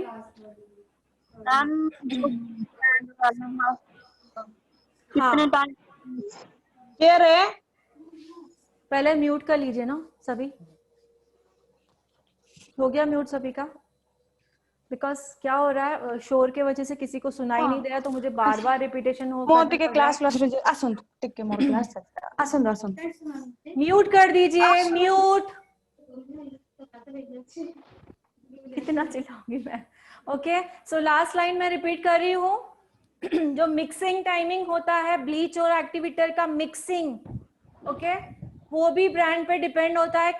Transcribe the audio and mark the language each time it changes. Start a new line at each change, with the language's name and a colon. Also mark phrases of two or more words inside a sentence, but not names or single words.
Hindi: मैम कितने टाइम पहले म्यूट कर लीजिए ना सभी। हो गया म्यूट सभी का? बिकॉज क्या हो रहा है, शोर के वजह से किसी को सुनाई नहीं दे रहा, तो मुझे बार बार रिपीटेशन हो
Odia: ମୁଁ ଟିକେ କ୍ଲାସ୍ ଆସନ୍ତୁ ଟିକେ ମୋର କ୍ଲାସ୍ ଆସନ୍ତୁ ଆସନ୍ତୁ
Hindi: म्यूट कर दीजिए, म्यूट। कितना चिल्लाऊंगी मैं।
English: okay, so last line
Hindi: मैं रिपीट कर रही हूँ। जो
English: mixing timing
Hindi: होता है ब्लीच और एक्टिवेटर का मिक्सिंग, ओके, वो भी ब्रांड पे डिपेंड होता है।